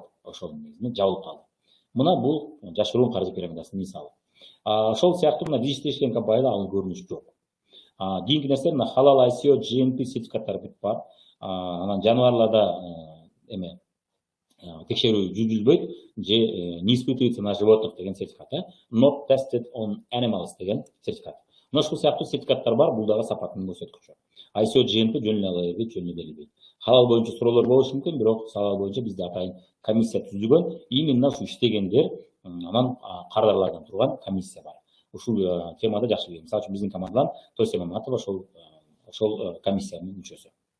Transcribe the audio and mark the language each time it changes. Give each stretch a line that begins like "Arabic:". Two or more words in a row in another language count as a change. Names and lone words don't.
Kyrgyz: Ошол негизинен жабылып калды. Мына бул жашыруун каржы пирамидасынын мисалы. Ошол сыяктуу мына биз иштешкен компанияда ал көрүнүш жок. Кийинки нерсе мына халал ICO, GMP сертификаттары бүт бар. Анан жаныбарларда текшерүү жүргүзүлбөйт, же
Russian: не испытывается на животных
Kyrgyz: деген сертификат,
English: not tested on animals
Kyrgyz: деген сертификат. Мына ушул сыяктуу сертификаттар бар, бул дагы сапатын көрсөткүчү. ICO, GMP жөн эле ала бербейт, жөн эле берилбейт. Халал боюнча суроолор болушу мүмкүн, бирок халал боюнча бизде атайын комиссия түзүлгөн, именно ушу иштегендер, анан кардарлардан турган комиссия бар. Ушул темада жакшы билем. Мисалы үчүн биздин командадан Тося Маматова ошол комиссиянын мүчөсү.